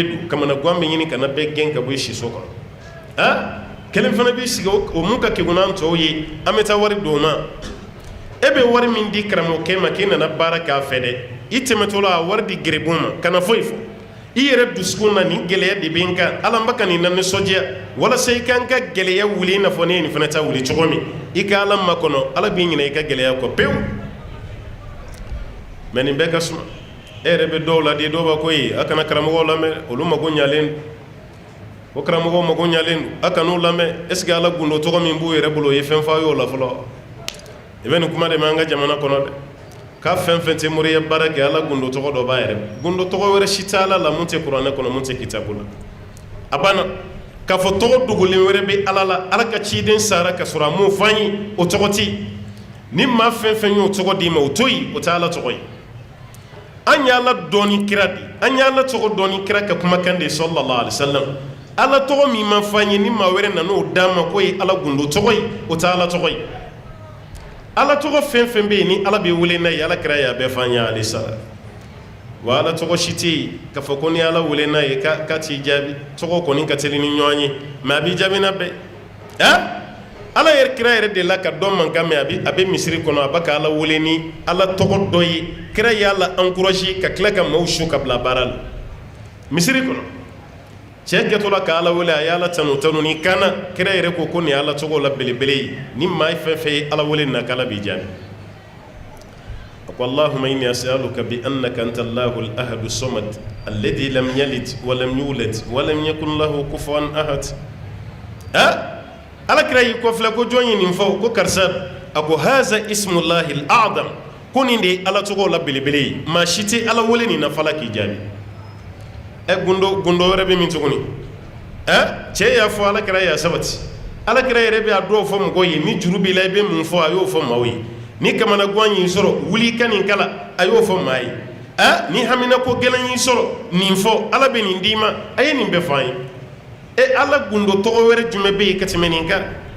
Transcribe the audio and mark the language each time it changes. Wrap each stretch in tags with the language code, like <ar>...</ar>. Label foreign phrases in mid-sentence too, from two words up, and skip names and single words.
<bm>dun kamana gan bɛ ɲini ka na bɛɛ gɛn ka bɔ siso kɔnɔ kelen fana b'i sigi o mun ka kegun n'an tɔw ye an bɛ taa wari d'o ma e bɛ wari min di karamɔgɔkɛ ma k'i nana baara k'a fɛ dɛ i tɛmɛtɔ la a wari di gɛrɛbun ma kana foyi fɔ i yɛrɛ dusukun na nin gɛlɛya de bɛ n kan ala n bɛ ka nin na nisɔndiya walasa i kan ka gɛlɛya wuli i n'a fɔ ne ye nin fana ta wuli cogo min i ka ala makɔnɔ ala b'i ɲinɛ i ka gɛlɛya kɔ pewu mɛ nin bɛɛ ka suma e yɛrɛ bɛ dɔw la de dɔw b'a ko ye a kana karamɔgɔw lamɛn olu mago ɲalen don o karamɔgɔw mago ɲalen don a kan'u lamɛn</bm> <fr>est ce que</fr> <bm>ala gundo tɔgɔ min b'u yɛrɛ bolo o ye fɛn f'a ye o la fɔlɔ i bɛ nin kuma de mɛn an ka jamana kɔnɔ dɛ k'a fɛn fɛn tɛ moriya baara kɛ ala gundo tɔgɔ dɔ b'a yɛrɛ gundo tɔgɔ wɛrɛ si tɛ ala la mun tɛ kuranɛ kɔnɔ mun tɛ kitabu la a banna k'a fɔ tɔgɔ dogolen wɛrɛ bɛ ala la ala ka ciden sara ka sɔrɔ a m'o f'an ye o tɔgɔ tɛ ni maa fɛn fɛn y'o tɔgɔ d'i ma o to yen o tɛ ala tɔgɔ ye an ye ala dɔɔni kira de an ye ala tɔgɔ dɔɔni kira ka kumakan de</bm> <ar>صلى الله عليه وسلم</ar> <bm>ala tɔgɔ min ma f'an ye ni maa wɛrɛ nan'o d'a ma k'o ye ala gundo tɔgɔ ye o tɛ ala tɔgɔ ye ala tɔgɔ fɛn fɛn bɛ yen ni ala bɛ wele n'a ye ala kira y'a bɛɛ f'an ye</bm> <ar>عليه السلام</ar> <bm>wa ala tɔgɔ si tɛ yen k'a fɔ ko ni ala wele n'a ye k'a t'i jaabi tɔgɔ kɔni ka teli ni ɲɔgɔn ye mɛ a b'i jaabi n'a bɛɛ ala yɛrɛ kira yɛrɛ de la ka dɔ mankan mɛn a bɛ misiri kɔnɔ a bɛ ka ala wele ni ala tɔgɔ dɔ ye kira y'a la encouragé ka tila ka maaw su ka bila baara la misiri kɔnɔ cɛ kɛtɔ la ka ala wele a y'ala tanu tanu ni kana kira yɛrɛ ko nin ye ala tɔgɔ la belebele ye ni maa fɛn fɛn ye ala wele na k'ala b'i jaabi a ko</bm> <ar>اللهم إني أسألك بأنك أنت الله الأحد صمد الذي لم يلد ولم يولد ولم يكن له كفوا أحد</ar> <bm>ala kira y'i kɔfilɛ ko jɔn ye nin fɔ ko karisa a ko</bm> <ar>هذا اسم الله الأعظم</ar> <bm>ko nin de ye ala tɔgɔ la belebele ye maa si tɛ ala wele nin na fala k'i jaabi gundo wɛrɛ bɛ min tuguni cɛ y'a fɔ ala kira y'a sabati ala kira yɛrɛ bɛ a dɔw fɔ mɔgɔw ye ni juru b'i la i bɛ mun fɔ a y'o fɔ maaw ye ni kamana gan y'i sɔrɔ wuli i ka nin kala a y'o fɔ maa ye ni hamina ko gɛlɛn y'i sɔrɔ nin fɔ ala bɛ nin d'i ma a ye nin bɛɛ fɔ an ye ala gundo tɔgɔ wɛrɛ jumɛn bɛ yen ka tɛmɛ nin kan</bm>